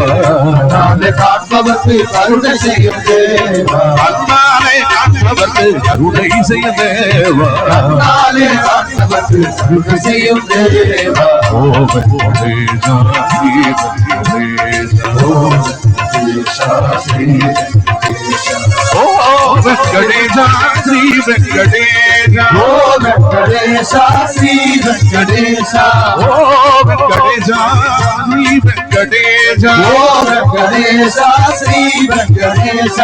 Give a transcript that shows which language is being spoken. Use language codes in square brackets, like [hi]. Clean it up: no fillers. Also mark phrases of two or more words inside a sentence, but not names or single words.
[ta] நாளை காண்பவர்க்கு கருணை செய்யும் தேவா அண்ணாலை காண்பவர்க்கு கருணை செய்யும் தேவா நாளை காண்பவர்க்கு கருணை செய்யும் தேவா ஓ வெங்கடேச ஸ்ரீ வெங்கடேச ஓ வெங்கடேச [te] ఓ వెంకటేశ శ్రీ వెంకటేశ ఓ వెంకటేశ శ్రీ వెంకటేశ ఓ వెంకటేశ శ్రీ వెంకటేశ ఓ వెంకటేశ శ్రీ వెంకటేశ